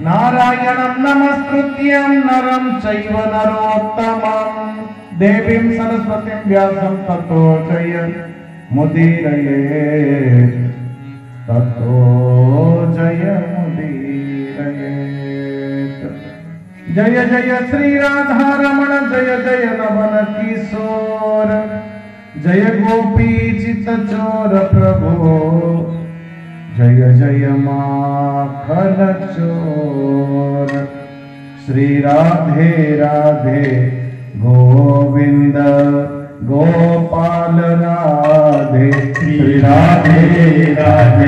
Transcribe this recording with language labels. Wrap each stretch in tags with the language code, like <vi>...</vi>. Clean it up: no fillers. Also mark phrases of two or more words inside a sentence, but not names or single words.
<sa>नारायणं नमस्कृत्यं नरं चैव नरोत्तमं देवीं सरस्वतीं व्यासं ततो जयमुदीरयेत् ततो जयमुदीरयेत्।</sa> <hi>जय जय श्री राधा रमण जय जय नवल किशोर जय गोपी चित चोर प्रभो जय जय माखन चोर। श्री राधे राधे गोविंद गोपाल राधे श्री राधे राधे</hi>